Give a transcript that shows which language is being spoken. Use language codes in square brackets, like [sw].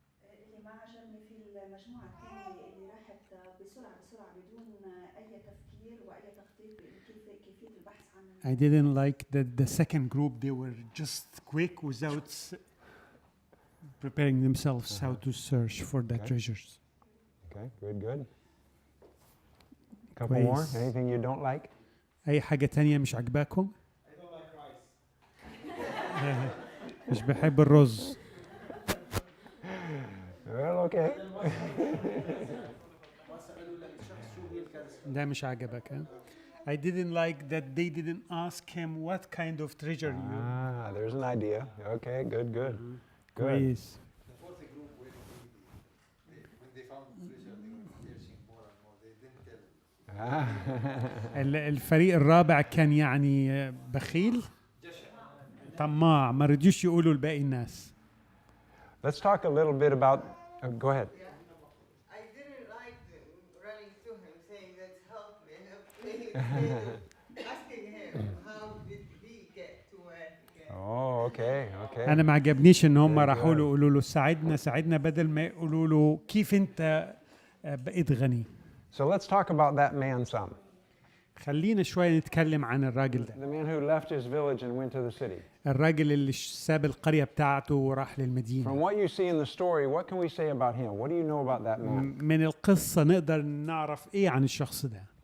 [ar] اللي ما عجبني في المجموعة الثانية اللي راحت بسرعة بدون أي تفكير وأي تخطيط كيفية البحث عن [en] I didn't like that the second group, they were just quick without preparing themselves how to search for the Okay. treasures. Okay, good, good. Couple more. [ar] كويس. [en] Anything you don't like? [ar] أي حاجة تانية مش عجباكم؟ [en] I don't like rice. [ar] مش بحب الرز. [en] Well, okay. [ar] ده مش عجبك ها؟ [en] I didn't like that they didn't ask him what kind of treasure you. There's an idea. Okay, good, good. Good. [ar] كويس. [en] The fourth group when they found treasure, they were searching more and more. They didn't tell. [ar] الفريق الرابع كان يعني بخيل طماع ما رضيوش يقولوا لباقي الناس. [en] Let's talk a little bit about. Go ahead. I didn't like them running to him saying, "Let's help me, instead of asking him how did he get to where he came." Oh, okay, okay. [ar] انا ما عجبنيش ان هم [en] Very [ar] راحوا له [en] good. [ar] يقولوا له ساعدنا بدل ما يقولوا له كيف انت بقيت غني. [en] So let's talk about that man some. [ar] خلينا شويه نتكلم عن الراجل ده. [en] The man who left his village and went to the city. [ar] الراجل اللي ساب القريه بتاعته وراح [en] From [ar] للمدينه. [en] what you see in the story, what can we say about him? What do you know about that man? [ar] من القصه نقدر نعرف ايه عن الشخص ده.